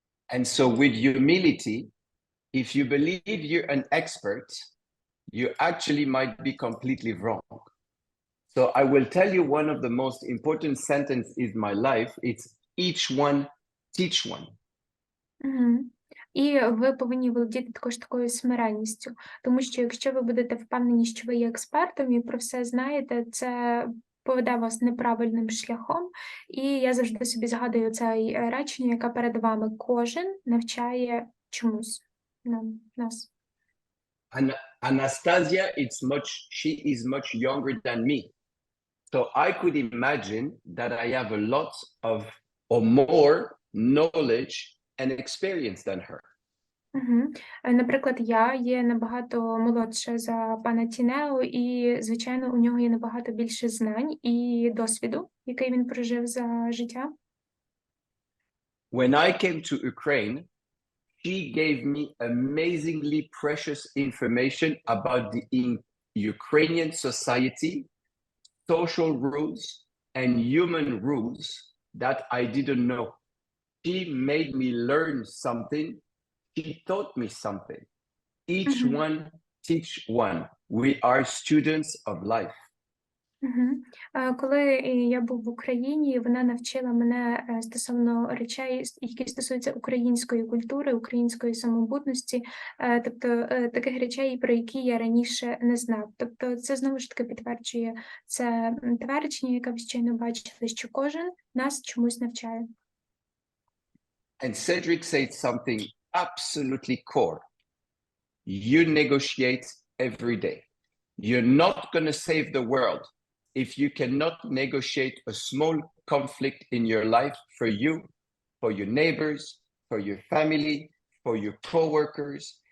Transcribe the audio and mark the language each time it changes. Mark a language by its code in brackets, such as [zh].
[en] And so with humility, if you believe you're an expert, you actually might be completely wrong. So I will tell you one of the most important sentences in my life. It's each one teach one. Угу. [uk] І ви повинні володіти також такою смиренністю, тому що якщо ви будете впевнені, що ви є експертом і про все знаєте, це поведе вас неправильним шляхом. І я завжди собі згадую це речення, яке перед вами кожен навчає чомусь нас. [en] Anastasia, she is much younger than me. So I could imagine that I have a lot of or more knowledge and experience than her. Угу. [uk] Наприклад, я є набагато молодша за пана Тінео, і, звичайно, у нього є набагато більше знань і досвіду, який він прожив за життя. [en] When I came to Ukraine, she gave me amazingly precious information about the Ukrainian society, social rules, and human rules that I didn't know. She made me learn something. She taught me something. Each one teach one. We are students of life. [uk] Коли я був в Україні, вона навчила мене стосовно речей, які стосуються української культури, української самобутності, тобто таких речей, про які я раніше не знав. Тобто це знову ж таки підтверджує це твердження, яке ви щойно бачили, що кожен нас чомусь навчає. [en] And Cedric said something absolutely core. You negotiate every day. You're not going to save the world if you cannot negotiate a small conflict in your life for you, for your neighbors, for your family, for your co-workers.